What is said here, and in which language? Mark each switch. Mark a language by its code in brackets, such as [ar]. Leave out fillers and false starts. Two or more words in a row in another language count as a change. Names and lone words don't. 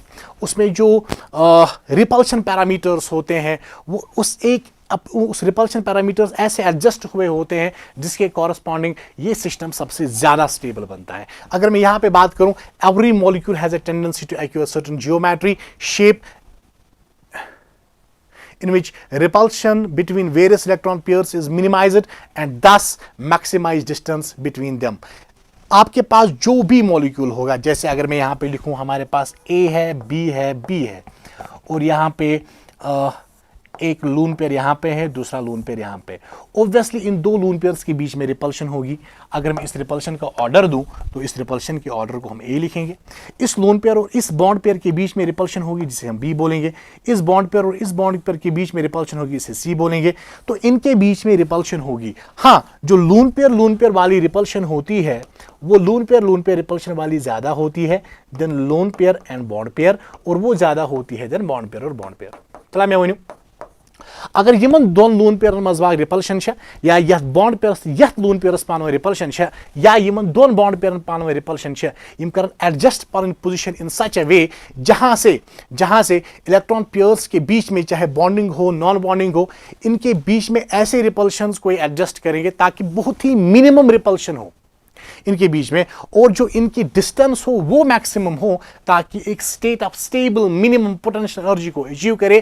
[hi] उसमें जो [en] repulsion parameters [hi] होते हैं वो उस [en] repulsion parameters [hi] ऐसे एडजस्ट हुए होते हैं जिसके कॉरस्पॉन्डिंग ये सिस्टम सबसे ज्यादा स्टेबल बनता है। अगर मैं यहां पे बात करूं, [en] every molecule has a tendency to acquire certain geometry shape in which repulsion between various electron pairs is minimized and thus maximize distance between them। [hi] आपके पास जो भी मॉलिक्यूल होगा, जैसे अगर मैं यहां पे लिखूं हमारे पास A है, B है, B है और यहां पे एक [en] lone pair [hi] यहां पे है, दूसरा [en] lone pair [hi] यहां पे। ऑब्वियसली इन दो [en] lone pairs [hi] के बीच में रिपल्शन होगी। अगर मैं इस रिपल्शन का ऑर्डर दूं तो इस रिपल्शन के ऑर्डर को हम ए लिखेंगे। इस [en] lone pair [hi] और इस [en] bond pair [hi] के बीच में रिपल्शन होगी जिसे हम बी बोलेंगे। इस [en] bond pair [hi] और इस [en] bond pair [hi] के बीच में रिपल्शन होगी, इसे सी बोलेंगे। तो इनके बीच में रिपल्शन होगी। हाँ, जो [en] lone pair [hi] वाली रिपल्शन होती है वो [en] lone pair repulsion [hi] वाली ज्यादा होती है [en] then lone pair and bond pair, [hi] और वो ज्यादा होती है [en] then bond pair [hi] और [en] bond pair. [ks] چلہٕ مےٚ وَنہٕ اگر یِمَن دۄن [en] lone pairan [ks] منٛز واگ ریپلشن یا یتھ [en] bond pairas [ks] یتھ [en] lone pairas [ks] پانوٲنۍ ریپلشن یا یِمَن دۄن [en] bond pairan [ks] پانوٲنۍ ریپلشن یِم کَرَن ایڈجسٹ پنٕنۍ پوزیشن [en] in such a way [hi] जहां से [en] electron pairs [hi] के बीच में चाहे बॉन्डिंग हो [en] non bonding [hi] हो, इनके बीच में ऐसे रिपल्शंस को एडजस्ट करेंगे ताकि बहुत ही [en] minimum repulsion [hi] हो इनके बीच में, और जो इनकी डिस्टेंस हो वो मैक्सिमम हो ताकि एक [en] state of stable minimum potential energy [hi] को अचीव करे।